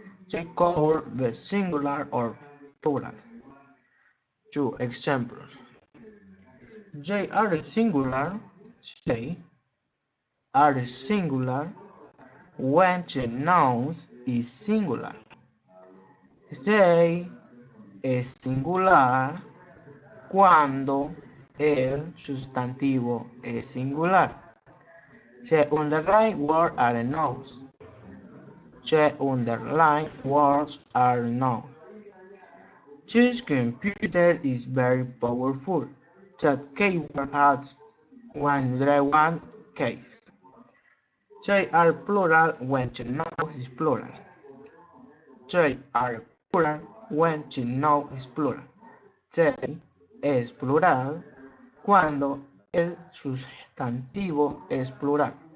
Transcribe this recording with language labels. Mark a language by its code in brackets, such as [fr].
[en] They cover the singular or plural. Two examples. They are singular. They are singular when the noun is singular. [es] They es singular cuando el sustantivo es singular. [en] The underlined words are nouns. The underlined words are nouns. This computer is very powerful. That keyboard has 101 keys. They are plural when the noun is plural. They are plural when the noun is plural. [es] They es plural cuando el sustantivo es plural.